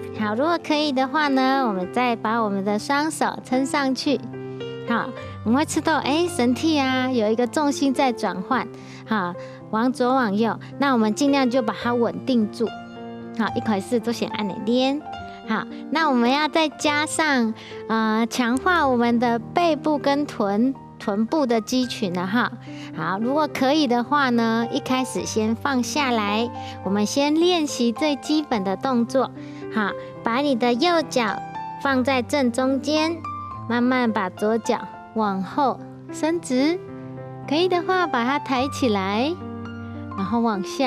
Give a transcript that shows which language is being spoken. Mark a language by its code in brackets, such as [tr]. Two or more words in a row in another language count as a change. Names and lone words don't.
[zh] 好，如果可以的話呢，我們再把我們的雙手撐上去。好，我們會知道，身體有一個重心在轉換，往左往右。那我們盡量就把它穩定住。好，一開始就先按你練。好，那我們要再加上強化我們的背部跟臀部的肌群了哈。好，如果可以的話呢，一開始先放下來，我們先練習最基本的動作。好，把你的右腳放在正中間， 慢慢把左脚往后伸直，可以的话把它抬起来，然后往下。